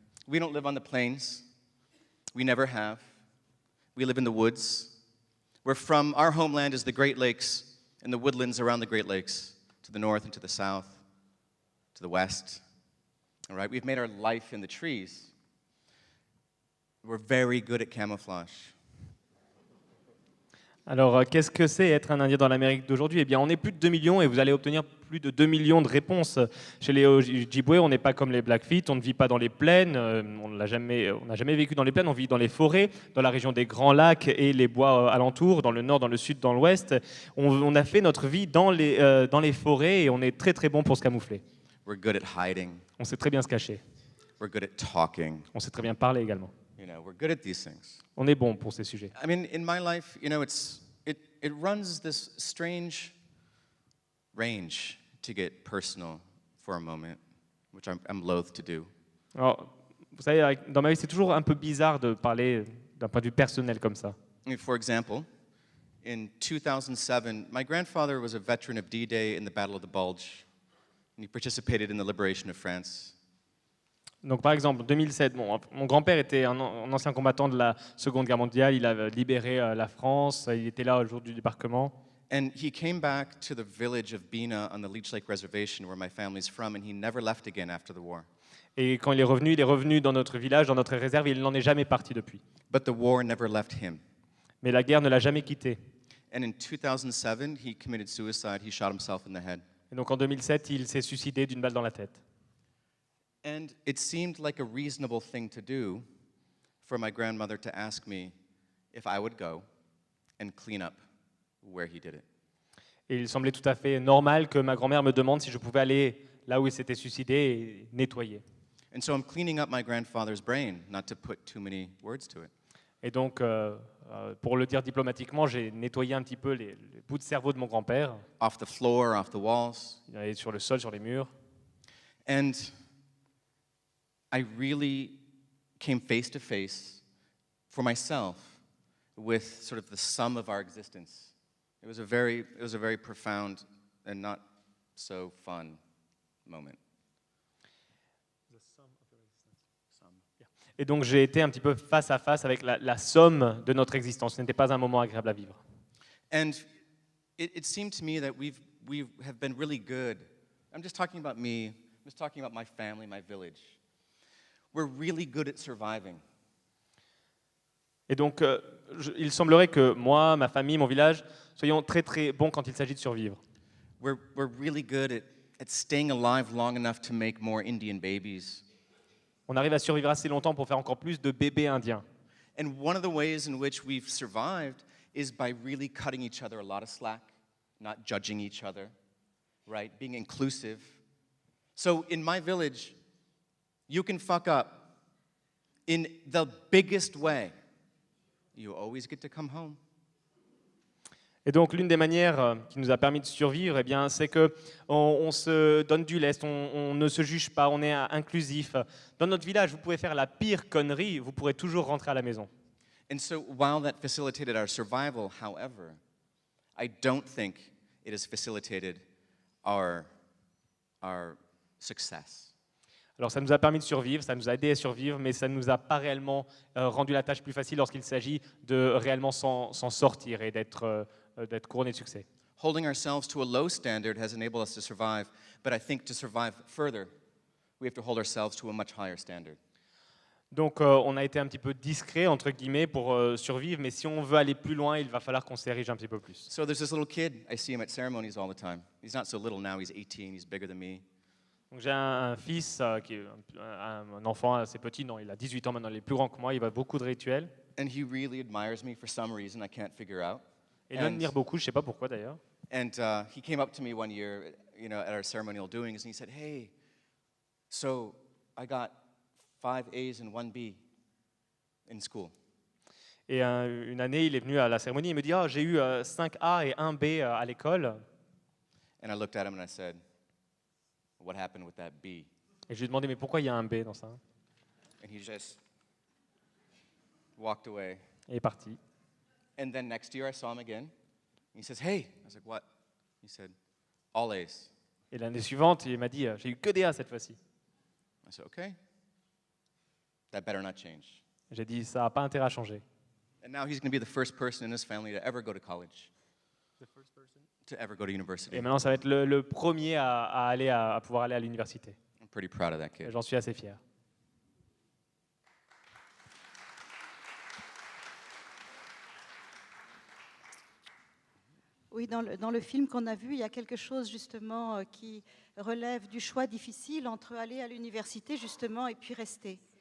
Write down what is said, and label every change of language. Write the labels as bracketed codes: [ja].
[en] We don't live on the plains. We never have. We live in the woods. Our homeland is the Great Lakes and the woodlands around the Great Lakes, to the north and to the south, to the west. All right, we've made our life in the trees. We're very good at camouflage. [fr] Alors, qu'est-ce que c'est être un Indien dans l'Amérique d'aujourd'hui? Eh bien, on est plus de 2 millions et vous allez obtenir plus de 2 millions de réponses. Chez les Ojibwe, on n'est pas comme les Blackfeet, on ne vit pas dans les plaines, on n'a jamais vécu dans les plaines, on vit dans les forêts, dans la région des Grands Lacs et les bois alentours, dans le nord, dans le sud, dans l'ouest. On a fait notre vie dans les forêts et on est très très bon pour se camoufler. [en] We're good at hiding. [fr] On sait très bien se cacher. [en] We're good at talking. [fr] On sait très bien parler également. [en] We're good at these things. [fr] On est bon pour ces sujets. [en] I mean, in my life, it runs this strange range to get personal for a moment, which I'm loath to do. [fr] Alors, vous savez, dans ma vie, c'est toujours un peu bizarre de parler d'un point de vue personnel comme ça. [en] I mean, for example, in 2007, my grandfather was a veteran of D-Day in the Battle of the Bulge, and he participated in the liberation of France. [fr] Donc, par exemple, en 2007, mon grand-père était un ancien combattant de la Seconde Guerre mondiale. Il a libéré la France. Il était là au jour du débarquement. [en] And he came back to the village of Bina on the Leech Lake Reservation, where my family's from, and he never left again after the war. [fr] Et quand il est revenu dans notre village, dans notre réserve, et il n'en est jamais parti depuis. [en] But the war never left him. [fr] Mais la guerre ne l'a jamais quitté. [en] And in 2007, he committed suicide. He shot himself in the head. [fr] Et donc en 2007, il s'est suicidé d'une balle dans la tête. [en] And it seemed like a reasonable thing to do for my grandmother to ask me if I would go and clean up where he did it. [fr] Et il semblait tout à fait normal que ma grand-mère me demande si je pouvais aller là où il s'était suicidé et nettoyer. [en] And so I'm cleaning up my grandfather's brain, not to put too many words to it. [fr] Et donc, pour le dire diplomatiquement, j'ai nettoyé un petit peu les bouts de cerveau de mon grand-père. [en] Off the floor, off the walls. [fr] Il est sur le sol, sur les murs. [en] And I really came face to face for myself with sort of the sum of our existence. It was a very profound and not so fun moment. [fr] Et donc j'ai été un petit peu face à face avec la somme de notre existence. Ce n'était pas un moment agréable à vivre. [en] And it seemed to me that we have been really good. I'm just talking about me. I'm just talking about my family, my village. We're really good at surviving. [fr] Et donc, il semblerait que moi, ma famille, mon village, soyons très très bons quand il s'agit de survivre. [en] We're really good at staying alive long enough to make more Indian babies. [fr] On arrive à survivre assez longtemps pour faire encore plus de bébés indiens. [en] And one of the ways in which we've survived is by really cutting each other a lot of slack, not judging each other, right? Being inclusive. So in my village, you can fuck up in the biggest way. You always get to come home. [fr] Et donc, l'une des manières qui nous a permis de survivre, eh bien, c'est qu'on se donne du lest, on ne se juge pas, on est inclusif. Dans notre village, vous pouvez faire la pire connerie, vous pourrez toujours rentrer à la maison. [en] And so while that facilitated our survival, however, I don't think it has facilitated our success. [fr] Alors ça nous a permis de survivre, ça nous a aidé à survivre, mais ça ne nous a pas réellement rendu la tâche plus facile lorsqu'il s'agit de réellement s'en sortir et d'être couronné de succès. [en] Holding ourselves to a low standard has enabled us to survive, but I think to survive further, we have to hold ourselves to a much higher standard. [fr] Donc on a été un petit peu discret, entre guillemets, pour survivre, mais si on veut aller plus loin, il va falloir qu'on s'érige un petit peu plus. [en] So there's this little kid. I see him at ceremonies all the time. He's not so little now. He's 18. He's bigger than me. [fr] Donc j'ai un fils qui est un enfant assez petit, non, il a 18 ans maintenant, il est plus grand que moi, il va à beaucoup de rituels. [en] And he really admires me for some reason I can't figure out. [fr] Et il m'admire beaucoup, je ne sais pas pourquoi d'ailleurs. [en] And he came up to me one year, at our ceremonial doings, and he said, "Hey, so I got 5 A's and 1 B in school." [fr] Et une année, il est venu à la cérémonie, il me dit « j'ai eu 5 A et 1 B à l'école ». [en] And I looked at him and I said, "What happened with that B?" [fr] Et je lui ai demandé « mais pourquoi il y a un B dans ça ?» [en] And he just walked away. [fr] Et il est parti. [en] And then next year I saw him again. He says, "Hey." I was like, "What?" He said, "All A's." [fr] Et l'année suivante, il m'a dit « j'ai eu que des A cette fois-ci ». [en] I said, "Okay. That better not change." [fr] J'ai dit « ça n'a pas intérêt à changer ». [en] And now he's going to be the first person in his family to ever go to college. To ever go to university. [fr] Et maintenant, ça va être le premier à pouvoir aller à l'université. [en] I'm pretty proud of that [fr] Et [en] kid. [fr] j'en suis assez fier. Oui, dans le film qu'on a vu, il y a quelque chose justement qui relève du choix difficile entre aller à l'université justement et puis rester.